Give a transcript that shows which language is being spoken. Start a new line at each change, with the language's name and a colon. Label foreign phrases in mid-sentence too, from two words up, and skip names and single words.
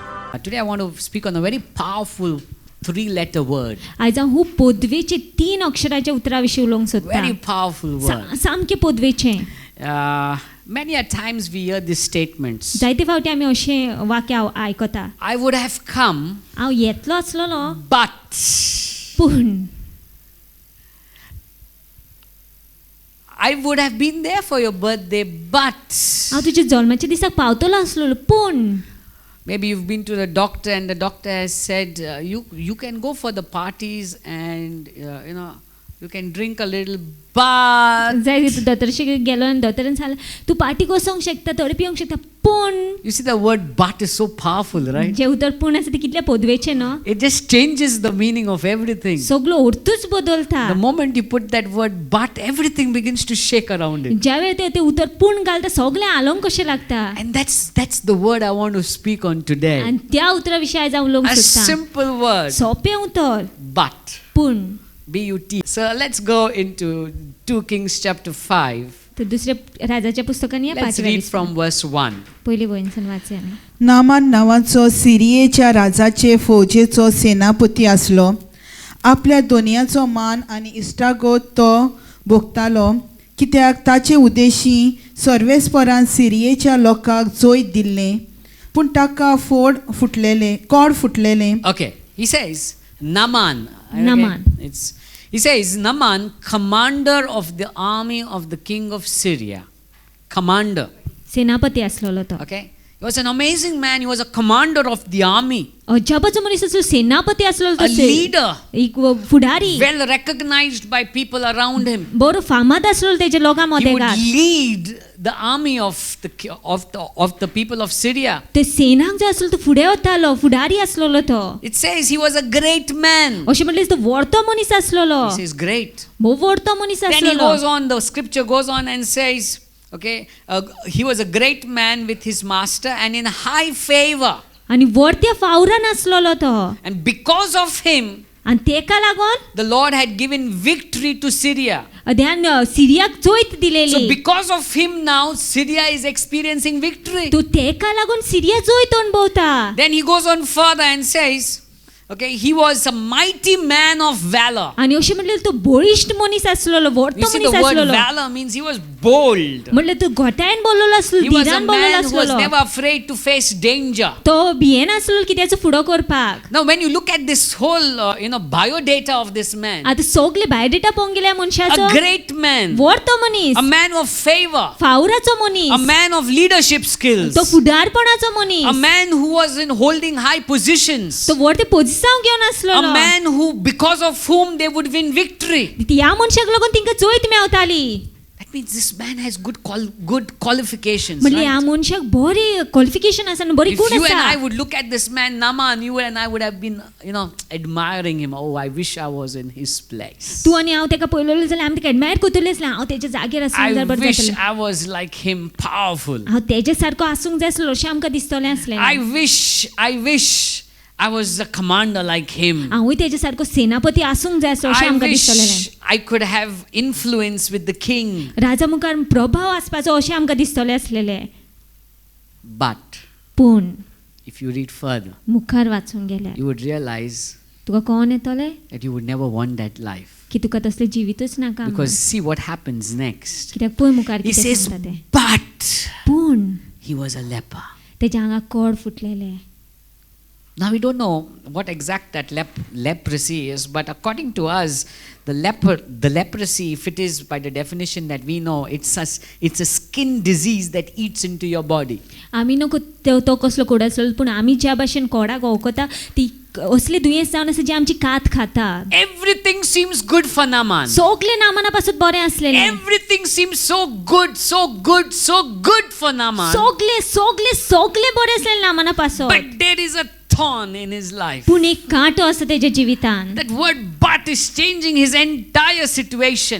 English: Today I want to speak on a very powerful three-letter word.
Konkani: आयज हांव खूब पोदवेचे 3 अक्षराच्या उतराविशीं उलोवंक सोदतां.
English: Very powerful word.
Konkani: सामकें पोदवेचें.
English: Many a times we hear these statements.
Konkani: जायते फावटी आमी अशें वाक्य आयकता.
English: I would have come,
Konkani: हांव येतलो आसलोलो
English: but
Konkani: पूण
English: I would have been there for your birthday, but
Konkani: हांव तुज्या जल्माच्या दिसाक पावतलो आसलोलो पूण
English: maybe you've been to the doctor and the doctor has said you can go for the parties and you can drink a little, but
Konkani: जाय तूं दोतोरशेक गेलो आनी दोतोरान सांगलें तूं पार्टी वचोंक शकता थोडे पिवंक शकता पूण
English: you see the word but is so powerful, right?
Konkani: जें उतर पूण आसा तें कितलें पोदवेचें न्हू.
English: It just changes the meaning of everything.
Konkani: सगळो अर्थूच बदलता.
English: The moment you put that word but, everything begins to shake around it.
Konkani: ज्या वेळार ते उतर पूण घालता सगळें आलोंक कशें लागता.
English: And that's the word I want to speak on today.
Konkani: आनी त्या उतरा विशीं आयज हांव उलोवंक
English: A
Konkani: सोदतां.
English: simple word,
Konkani: सोंपें उतर
English: but.
Konkani: पूण.
English: B-U-T. So let's go into 2 Kings chapter 5.
Konkani: तर दुसऱ्या राजाच्या पुस्तकान या
English: Let's read from verse 1.
Konkani: पयली वयनसान वाचया आमी. नामान नांवाचो सिरियेच्या राजाचे फौजेचो सेनापती आसलो. आपल्या दोनयाचो मान आनी इश्टागत तो भोगतालो कित्याक ताचे उद्देशी सर्वेस्परान सिरियेच्या लोकांक जोयत दिल्लें पूण ताका कोड फुटलेलें.
English: Okay, he says Naaman. Naaman. He says Naaman, commander of the army of the king of Syria. Commander.
Konkani: सेनापती आसलोलो तो.
English: Okay, he was an amazing man. He was a commander of the army.
Konkani: अजाबाचो मनीस आसलो सेनापती आसलोलो तो.
English: A leader.
Konkani: एक फुडारी.
English: Well recognized by people around him.
Konkani: बरो फामाद आसलोलो तेजे लोकां
English: He would
Konkani: मदेगांत.
English: lead the army of the people of Syria.
Konkani: ते सेनाक जो आसलो तो फुडें वतालो फुडारी आसलोलो तो.
English: It says he was a great man.
Konkani: अशें म्हणलें तो व्हडतो मनीस आसलोलो.
English: He says great.
Konkani: भोव व्हडतो मनीस
English: Then he
Konkani: आसलोलो.
English: goes on, the scripture goes on and says, okay, he was a great man with his master and in high favor.
Konkani: आनी व्हडत्या फावरान आसलोलो तो.
English: And because of him,
Konkani: आनी तेका लागोन
English: the Lord had given victory to Syria.
Konkani: ध्यान सिरियाक जोयत
English: So
Konkani: दिलेली.
English: because of him now, Syria is experiencing victory.
Konkani: तो तेका लागोन सिरिया जोयत अणभवता.
English: Then he goes on further and says, okay, he was a mighty man of valor.
Konkani: आनी अशें म्हणलें तो बळिश्ट मनीस आसलोलो
English: You
Konkani: व्हडतो
English: see, the
Konkani: मनीस
English: word
Konkani: आसलोलो.
English: valor means he was bold.
Konkani: म्हणलें तो घोटायन बोललोलो आसलो
English: He was a
Konkani: धिरान बोललोलो
English: man who was
Konkani: आसलोलो.
English: never afraid to face danger.
Konkani: तो भियेन आसलोलो कित्याचो फुडो करपाक.
English: Now, when you look at this whole, biodata of this man,
Konkani: आतां सगळे बायोडेटा पळोवंक गेल्या मनशाचो
English: a great man,
Konkani: व्हडतो मनीस,
English: a man of favor,
Konkani: फावराचो
English: a
Konkani: मनीस,
English: man of leadership skills,
Konkani: तो फुडारपणाचो मनीस,
English: a man who was in holding high positions,
Konkani: तो व्हडते पोझिशन घेवन
English: a
Konkani: आसलोलो.
English: man who, because of whom they would win victory.
Konkani: ह्या मनशाक लागून तिंका जोयत मेवताली.
English: That means this man has good qualifications.
Konkani: म्हणजे
English: Right?
Konkani: ह्या मनशाक बरी क्वालिफिकेशन आसा आनी बरी
English: If
Konkani: गुण
English: you and I
Konkani: आसा.
English: would look at this man Naaman, you and I would have been, admiring him. Oh, I wish I was in his place.
Konkani: तू आनी हांव तेका पळयलोलो जाल्यार आमी तेका एडमायर करतले आसले. हांव तेच्या जागेर आसूंक
English: I
Konkani: जाल्यार बरें
English: wish
Konkani: जातलें.
English: I was like him, powerful.
Konkani: हांव तेजे सारको आसूंक जाय आसलो अशें आमकां दिसतलें आसलें.
English: I wish I was a commander like him.
Konkani: हांवूय तेजे सारको सेनापती आसूंक जाय आसलो अशें
English: I
Konkani: आमकां दिसतलें.
English: wish I could have influence with the king.
Konkani: राजा मुखार प्रभाव आसपाचो अशें आमकां दिसतलें आसलेलें.
English: But
Konkani: पूण
English: if you read further,
Konkani: मुखार वाचूंक गेल्यार
English: you would realize
Konkani: तुका कळोन येतलें
English: that you would never want that life.
Konkani: की तुका तसलें जिवीतूच नाका.
English: Because see what happens next.
Konkani: कित्याक पळय मुखार
English: He
Konkani: कितें
English: says,
Konkani: सांगता तें.
English: but
Konkani: पूण
English: he was a leper.
Konkani: तेज्या आंगाक कोड फुटलेले.
English: Now we don't know what exact that leprosy is, but according to us, the leprosy, if it is by the definition that we know, it's a skin disease that eats into your body.
Konkani: आमी नको तो कसलो कोड आसलो पूण आमी ज्या भाशेन कोडाक वळखता ती असली दुयेंस जावन आसा जी आमची कात खाता.
English: Everything seems good for Naaman.
Konkani: सगळे नामाना पासून बरें आसलेलें.
English: Everything seems so good for Naaman.
Konkani: सगळे बरें आसलेलें नामाना पासून.
English: But there is a thorn in his life.
Konkani: पूण एक कांटो आसा तेज्या जिवितान.
English: That word but is changing his entire situation.